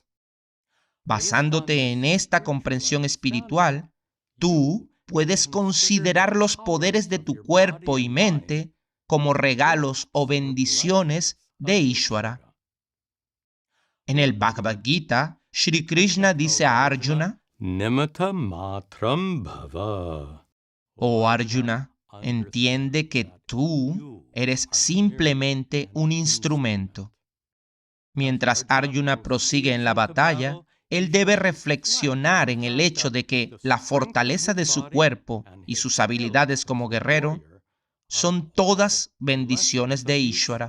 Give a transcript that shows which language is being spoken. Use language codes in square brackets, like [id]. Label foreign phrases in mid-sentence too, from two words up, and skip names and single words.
[es] Basándote en esta comprensión espiritual, tú puedes considerar los poderes de tu cuerpo y mente como regalos o bendiciones de Ishvara. En el Bhagavad Gita, Shri Krishna dice a Arjuna: [sa] निमित्त मात्रं भव. [es] Oh Arjuna, entiende que tú eres simplemente un instrumento. Mientras Arjuna prosigue en la batalla, él debe reflexionar en el hecho de que la fortaleza de su cuerpo y sus habilidades como guerrero son todas bendiciones de Ishvara.